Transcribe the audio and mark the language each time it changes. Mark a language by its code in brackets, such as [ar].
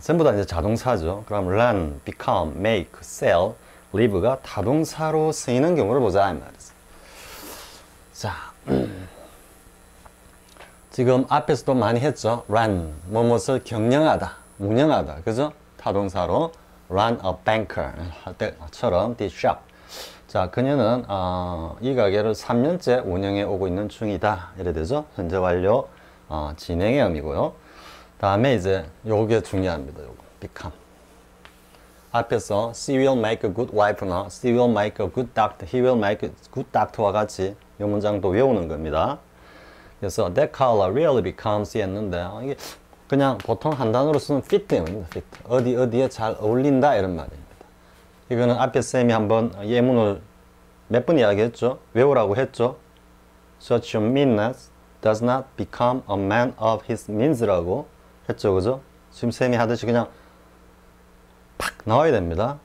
[ko] 전부 다 이제 자동사죠. 그럼 run, become, make, sell, live가 타동사로 쓰이는 경우를 보자 이 말이죠. 자, 지금 앞에서도 많이 했죠. run, 무엇을 경영하다, 운영하다, 그죠? 타동사로 [en] run a banker [ko] 할 때처럼 [en] this shop. [ko] 자, 그녀는 이 가게를 3년째 운영해 오고 있는 중이다 이래 되죠. 현재 완료 진행의 의미고요. 다음에 이제 요게 중요합니다. 요거 become. 앞에서 [en] she will make a good wife나 she will make a good doctor, he will make a good doctor와 [ko] 같이 이 문장도 외우는 겁니다. 그래서 [en] that color really becomes [ko] 했는데 이게 그냥 보통 한 단어로 쓰는 fit입니다. fit. 어디에 잘 어울린다 이런 말입니다. 이거는 앞에 쌤이 한번 예문을 몇 번 이야기했죠. 외우라고 했죠. [en] Such a meanness does not become a man of his means라고 했죠. [ko] 그죠? 지금 쌤이 하듯이 그냥 팍 나와야 됩니다.